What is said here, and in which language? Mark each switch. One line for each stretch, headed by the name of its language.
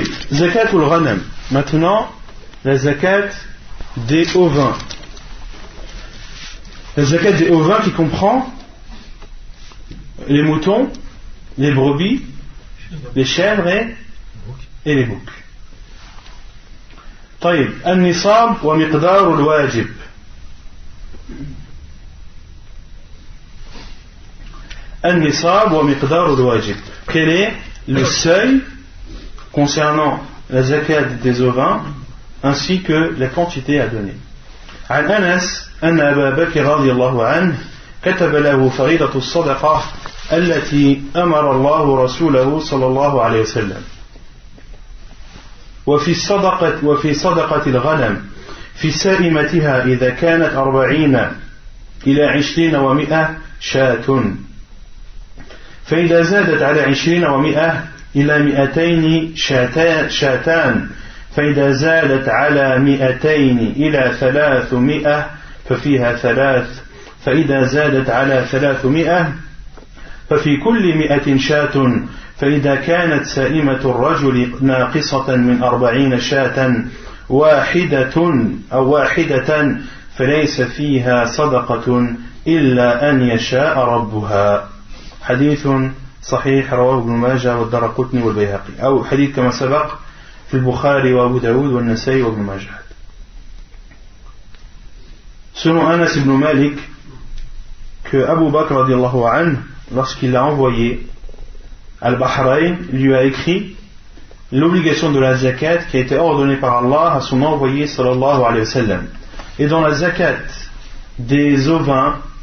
Arabic: Zakat ul ghanam.
French: Maintenant, la zakat des ovins. La zakat des ovins qui comprend les moutons, les brebis, les chèvres et les boucs.
Arabic: طيب النصاب ومقدار الواجب. النصاب ومقدار الواجب.
French: Quel est le seuil concernant la zakat des ovins ainsi que la quantité à donner?
Arabic: عن أنس أن أبا بكر رضي الله عنه كتب له فريضة الصدقة التي أمر الله رسوله صلى الله عليه وسلم وفي صدقة الغنم في سائمتها إذا كانت 40 إلى 20 و100 شاة فإذا زادت على 20 و100 إلى 200 شاتان فإذا زادت على 200 إلى 300 ففيها 3 فإذا زادت على 300 ففي كل 100 شاة فإذا كانت سائمة الرجل ناقصة من 40 شاة واحدة فليس فيها صدقة إلا أن يشاء ربها. حديث صحيح رواه ابن ماجه والدارقطني والبيهقي أو حديث كما سبق في البخاري وأبو داود والنسائي وابن ماجه.
French: Selon Anas ibn Malik, que Abu Bakr
Arabic: radiallahu anhu,
French: lorsqu'il l'a envoyé Al-Bahrain, lui a écrit l'obligation de la zakat qui a été ordonnée par Allah à son envoyé
Arabic: sallallahu alayhi wa sallam.
French: Et dans la zakat des ovins,